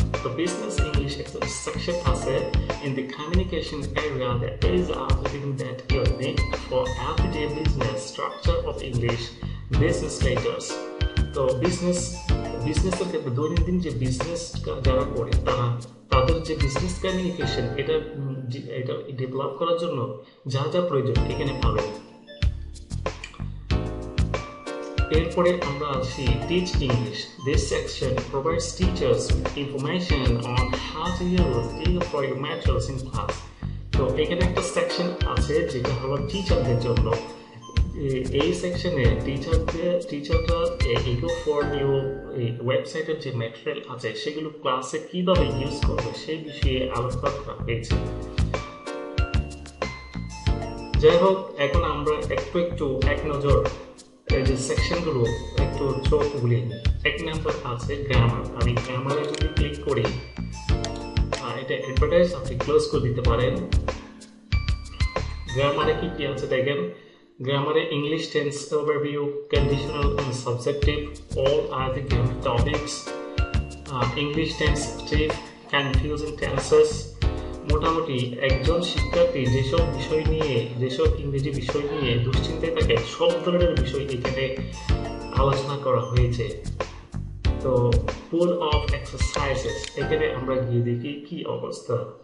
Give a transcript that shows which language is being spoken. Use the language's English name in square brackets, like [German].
[Bangla] তো business English একটা section আছে [English] in the communication area that is everything that you need for everyday business structure of English business letters. [Bangla] তো বিজনেসের ক্ষেত্রে দৈনন্দিন যে বিজনেস যারা করে তাদের যে বিজনেস কমিউনিকেশন এটা ডেভেলপ করার জন্য যা যা প্রয়োজন এখানে পাবেন। এরপরে আমরা আসি [English] Teach English. This section provides teachers with information on how to use electronic materials in class. [Bangla] তো এখানে একটা সেকশন আছে যেটা হলো টিচারদের জন্য। এই সেকশনে টিচাররা ইগো ফর নিউ ওয়েবসাইটের যে ম্যাটেরিয়াল আছে সেগুলো ক্লাসে কিভাবে ইউজ করবে সেই বিষয়ে আলোচনা করা হয়েছে। যাই হোক, এখন আমরা একটু এক নজর যে সেকশনগুলো একটু চোখ বুলিয়ে নিই। এক নাম্বার আছে গ্রামার। আমি গ্রামারে যদি ক্লিক করি এটা অ্যাডভার্টাইজ আপনি ক্লোজ করে দিতে পারেন। গ্রামারে কি আছে দেখেন। [English] Grammar, English tense overview, conditional and subjective, all are the given topics. English tense active, confusing tenses. [Bangla] মোটামুটি একজন শিক্ষার্থী যেসব ইংরেজি বিষয় নিয়ে দুশ্চিন্তায় থাকে সব ধরনের বিষয় এখানে আলোচনা করা হয়েছে। তো পুল অফ এক্সারসাইজেস, এখানে আমরা গিয়ে দেখি কি অবস্থা।